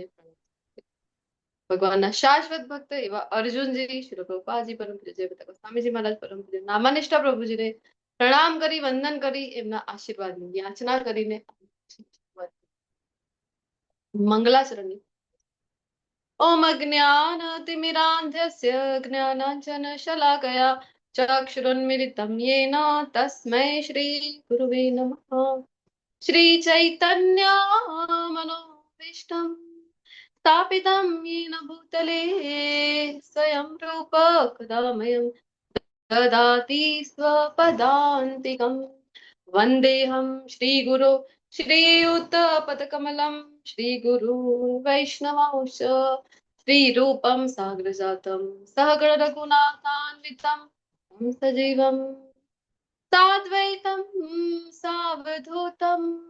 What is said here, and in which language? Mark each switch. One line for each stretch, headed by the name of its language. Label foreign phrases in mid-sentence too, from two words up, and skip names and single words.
Gujarati: ભગવાનના શાશ્વત ભક્ત એવા અર્જુનજી, શ્રી પ્રભુપાદજી પરમ પૂજ્ય જય બતા સ્વામીજી મહારાજ પરમ પૂજ્ય નામાનિષ્ઠા પ્રભુજીને પ્રણામ કરી વંદન કરી એમના આશીર્વાદની યાચના કરીને મંગલાચરણની
Sanskrit: ઓમ અજ્ઞાનતિમિરાન્ધસ્ય જ્ઞાનાંજનશલાકયા ચક્ષુરુન્મિલિतं येन तस्मै श्री गुरुवे नमः. श्री चैतन्य मनोभीष्टं स्थापितं येन भूतले स्वयं रूप कदामयं ददाति स्वपदान्तिकं वन्देऽहं श्रीगुरो श्रीयुतपदकमलं श्रीगुरु वैष्णवांश श्रीरूपं साग्रजातं सहगण रघुनाथान्वितं सजीवं साद्वैतं सावधूतं